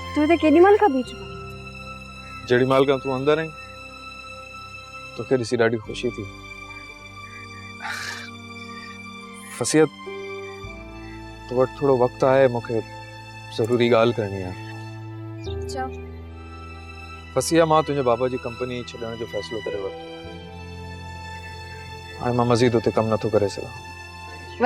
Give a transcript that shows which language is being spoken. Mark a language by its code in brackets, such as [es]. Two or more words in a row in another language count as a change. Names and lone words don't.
[sd] ते केॾीमहिल खां बीच में जेड़ी माल का तू अंदर आई तो के ॾिसी ॾाढी खुशी थी। फसिया तो वटि थोड़ो वक्त आहे, मूंखे ज़रूरी ॻाल्हि करणी आहे। चओ। फसिया मां तुंहिंजे बाबा जी कंपनी छॾण जो फ़ैसिलो करे वरितो। हाणे मां मज़ीद उते कमु नथो करे सघां।